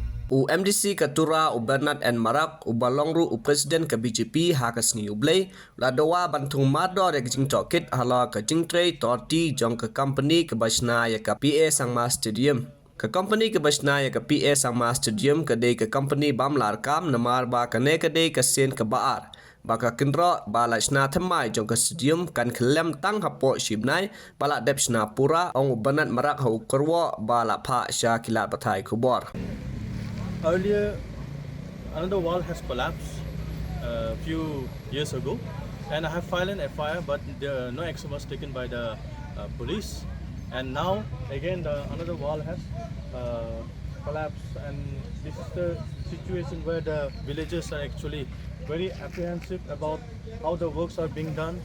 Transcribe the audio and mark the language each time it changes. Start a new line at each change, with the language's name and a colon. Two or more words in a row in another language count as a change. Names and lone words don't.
Khasi: U MDC Katura u Bernard and Marak u Balongru u Presiden ke BJP hakas ni ublay la Dawa bantung Mardor ek jing Tohkit hala ke jing trade torti jong ke company ke basna ya ke PA Sangma Stadium ke company ke basna ya ke PA Sangma Stadium ke de ke company bamlar kam namar ba kene ke de ke sen ke baar baka Kynroh bala sna thamai jong ke stadium kan Khyllem tang hapo shibnai bala dep sna pura ong Bernard Marak hu Kynroh bala pha sha kilat bathai khubor.
English: Earlier, another wall has collapsed a few years ago, and I have filed an FIR, but no action was taken by the police. And now, again, another wall has collapsed, and this is the situation where the villagers are actually very apprehensive about how the works are being done.